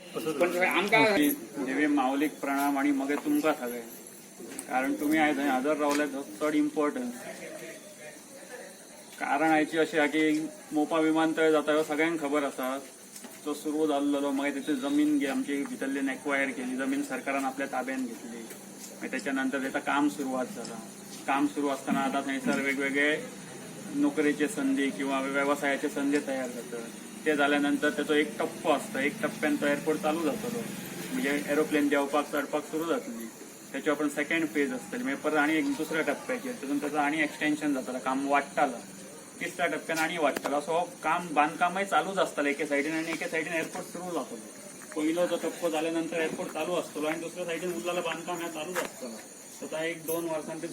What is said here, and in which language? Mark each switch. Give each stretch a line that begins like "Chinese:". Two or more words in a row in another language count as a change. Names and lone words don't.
Konkani: पण आमकां देवी माऊलीक प्रणाम आणि मग तुमकां सगळे कारण तुम्ही आयज थंय हजर रावले चड इम्पॉर्टंट कारण आयची अशी आहे की मोपा विमानतळ जाता ह्यो सगळ्यांक खबर आसा तो सुरू जाल्लो मागीर तेची जमीन आमची भितरल्यान एक्वायर केली जमीन सरकारान आपल्या ताब्यान घेतली मागीर त्याच्यानंतर त्याचं काम सुरुवात झाला काम सुरू असताना आता थंयसर वेगवेगळे नोकरीचे संधी किंवा व्यवसायाचे संधी तयार जातात ते झाल्यानंतर त्याचा एक टप्पो असतो एक टप्प्यान तो एअरपोर्ट चालू जातलो म्हणजे एरोप्लेन देवपाक चढपाक सुरू जातली त्याची आपण
English: second phase
Konkani: असतली म्हणजे परत आणि एक दुसऱ्या टप्प्याचेर तितून त्याचं आणि एक्सटेन्शन जातलं काम वाडटालं तिसऱ्या टप्प्यान आणि वाडटालो असो काम बांधकामय चालूच असतालें एके सायडीन आणि एके सायडीन एअरपोर्ट सुरू जातलो पहिलो जो टप्पो झाल्यानंतर एअरपोर्ट चालू असतलो आणि दुसऱ्या सायडीन उरलेलं बांधकाम हे चालूच असतलो स्वतः 1-2 वर्सांनी